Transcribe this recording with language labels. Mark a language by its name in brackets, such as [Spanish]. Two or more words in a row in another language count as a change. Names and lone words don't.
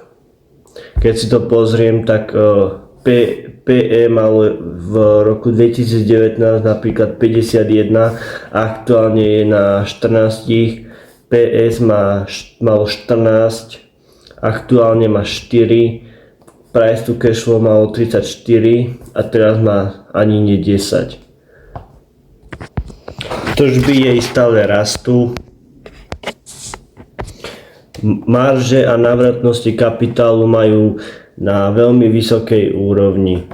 [Slovak] Keď si to pozriem, tak PE malo v roku 2019 napríklad 51, aktuálne je na 14, PS malo 14, aktuálne má 4, [English] price to cash flow [Slovak] malo 34 a teraz má ani nie 10. Tržby jej stále rastú. Marže a návratnosti kapitálu majú na veľmi vysokej úrovni.